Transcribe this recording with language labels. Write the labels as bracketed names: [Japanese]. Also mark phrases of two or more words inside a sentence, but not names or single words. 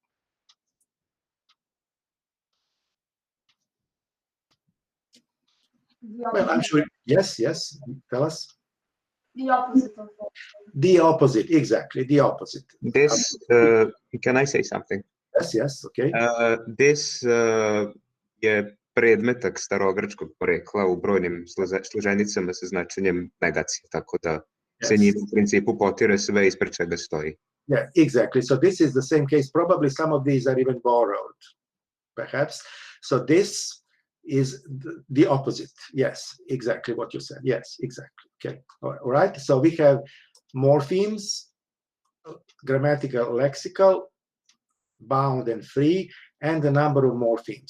[English] Well, I'm sure. Yes, tell us. The opposite of that. The opposite, exactly, the opposite. This, can I say something? Yes, okay. [Serbian] This je predmetak starogrčkog porekla u brojnim složenicama sa značenjem negacije, tako da se njim u principu potire sve ispred čega stoji. [English] Yeah, exactly. So this is the same case. Probably some of these are even borrowed, perhaps. So this is the opposite. Yes, exactly what you said. Yes, exactly. Okay. All right. So we have morphemes, grammatical, lexical, bound and free, and the number of morphemes.